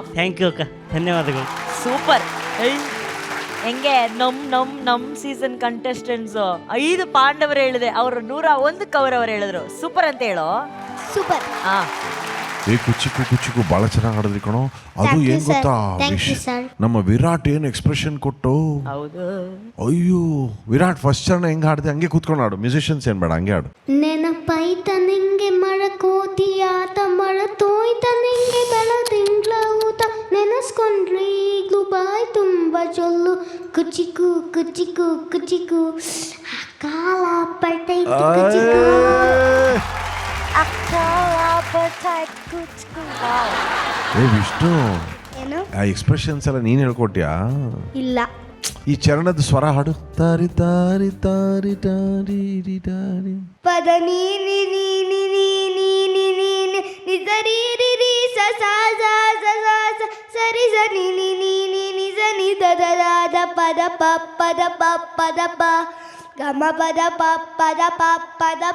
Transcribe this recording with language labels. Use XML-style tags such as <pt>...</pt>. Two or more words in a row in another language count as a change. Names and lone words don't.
<en>thank you</en> <kn>ಅಕ್ಕ, ಧನ್ಯವಾದಗಳು. ಸೂಪರ್. ಹೆಂಗೆ ನಮ್</kn> <en>season contestants</en> <kn>5 ಪಾಂಡವರು ಹೇಳಿದೆ, ಅವ್ರು 101 ಕೌರವರು ಹೇಳಿದ್ರು. ಸೂಪರ್ ಅಂತ ಹೇಳೋ. ಸೂಪರ್. ಏ ಕುಚಿಕು ಬಹಳ ಚೆನ್ನಾಗಿ ಆಡಿದ್ರಿ ಕಣೋ. ಅದು</kn> <en>Thank you,</en> <kn>ಏನ್</kn> <en>sir.</en> <kn>ಗೊತ್ತಾ</kn> <en>Thank you, sir.</en> <kn>ನಮ್ಮ ವಿರಾಟ್ ಏನ್ ಎಕ್ಸ್ಪ್ರೆಷನ್ ಕೊಟ್ಟು. ಹೌದು. ಅಯ್ಯೋ ವಿರಾಟ್ ಫಸ್ಟ್ ಚರಣ ಹೆಂಗ್ ಹಾಡ್ದೆ ಹಂಗೆ ಕೂತ್ಕೊಂಡು ಆಡು. ಮ್ಯೂಸಿಷಿಯನ್ಸ್ ಏನ್ ಬೇಡ, ಹಂಗೆ ಆಡು. ನೆನಪೈತ ನಿಂಗೆ ಮಳಕೋತಿಯಾತ ಮಳತೋಯ್ತ ನಿಂಗೆ ಬೆಳದಿಂಗ್ಳ ಊತ ನೆನೆಸ್ಕೊಂಡ್ರಿ ಈಗ್ಲೂ ಬಾಯ್ ತುಂಬ ಜೊಲ್ಲು ಕುಚಿಕು ಕುಚಿಕು ಕುಚಿಕು ಕಾಲ ಪಟ್ಟೈತು ಕುಚಿಕು. ಏ ವಿಷ್ಣು, ಏನು? ಆ ಎಕ್ಸ್ಪ್ರೆಷನ್ಸ್ ಎಲ್ಲ ನೀನ್ ಹೇಳ್ಕೊಟ್ಯಾ? ಇಲ್ಲ. ಈ ಚರಣದ ಸ್ವರ ಹಾಡು. ತಾರಿ ತಾರಿ ತಾರಿ ತಾರಿ ರಿ ತಾರಿ ಪದ ನೀ ನಿ ನಿ ನಿ ನಿ ನಿ ನಿ ನಿ ನಿ ನಿ ಸರಿ ರಿ ರಿ ಸ ಸ ಸ ಸ ಸ ಸ ಸರಿ ಸ ನಿ ನಿ ನಿ ನಿ ನಿ ಸ ನಿ ದ ದ ದ ದ ಪದ ಪ ಪದ ಪ ಪದ ಪ ಗಮ ಪದ ಪ ಪದ ಪ ಪದ ಪ.</kn>